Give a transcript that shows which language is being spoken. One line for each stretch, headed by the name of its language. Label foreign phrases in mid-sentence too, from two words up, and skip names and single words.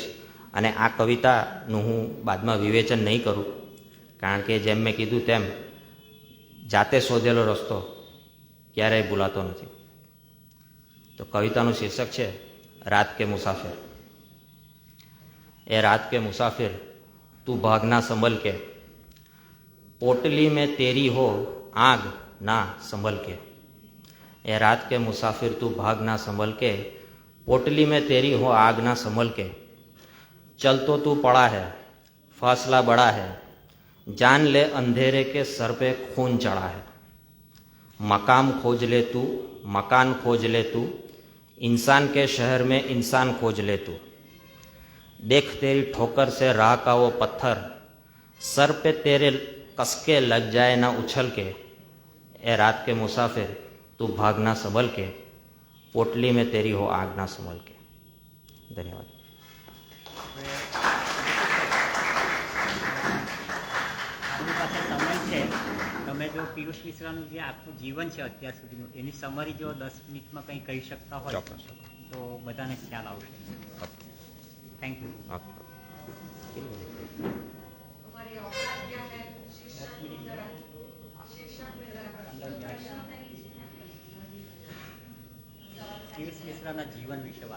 Gujarati: અને આ કવિતાનું હું બાદમાં વિવેચન નહીં કરું, કારણ કે જેમ મેં કીધું તેમ જાતે શોધેલો રસ્તો ક્યારેય ભૂલાતો નથી. તો કવિતાનું શીર્ષક છે રાત કે મુસાફિર.
Hindi: ए रात के मुसाफिर तू भाग ना संभल के, पोटली में तेरी हो आग ना संभल के. ए रात के मुसाफिर तू भाग ना संभल के, पोटली में तेरी हो आग ना संभल के. चल तो तू पड़ा है फासला बड़ा है, जान ले अंधेरे के सर पे खून चढ़ा है. मकाम खोज ले तू मकान खोज ले तू, इंसान के शहर में इंसान खोज ले तू. देख तेरी ठोकर से राह का वो पत्थर, सर पे तेरे कसके लग जाए ना उछल के. ए रात के मुसाफिर तू भागना संभल के, पोटली में तेरी हो आग ना संभल के. धन्यवाद.
Gujarati: આપણી પાસે સમય છે, તમે જો પિયુષ મિશ્રાનું જે આખું જીવન છે અત્યાર સુધીનું એની સમરી જો 10 મિનિટમાં કંઈ કહી શકતા હોય તો બધાને ખ્યાલ આવશે.
English: thank you.
Gujarati: પિયુષ મિશ્રાના જીવન વિશે વાત.